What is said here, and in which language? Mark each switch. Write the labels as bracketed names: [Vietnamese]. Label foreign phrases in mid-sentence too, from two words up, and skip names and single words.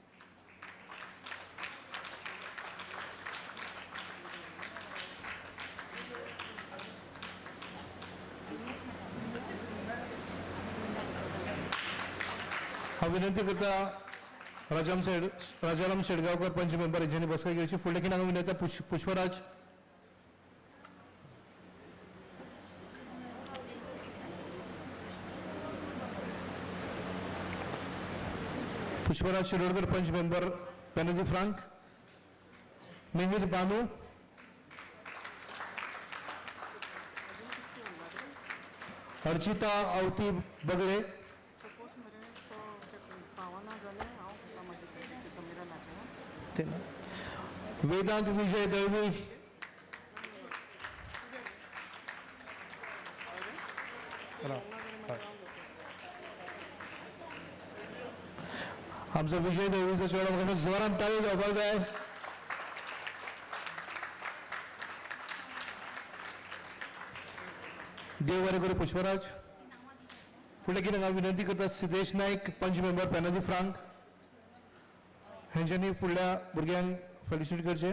[Konkani] हा विनंती करता राजाराम शेडगांवकर पंच मेंबर यांच्यानी बसका घेवची. फुडले की हांव विनंती पुष्पराज. पुष्पराज शिरोडकर पंच मेंबर पेनल्टी फ्रांक. मिहिर बानू. अर्चिता आवती बगळे. वेदांत विजय दळवी. आमचा विजय दळवीचा चेहरा बघा जोरात टाळी जावपाक जाय. देव बरें करूं पुष्पराज. फुडें कितें हांव विनंती करता सिद्धेश नाईक पंच मेंबर पेनल्टी फ्रांक हेंच्यांनी फुडल्या भुरग्यांक फेलिसिटेट करचे.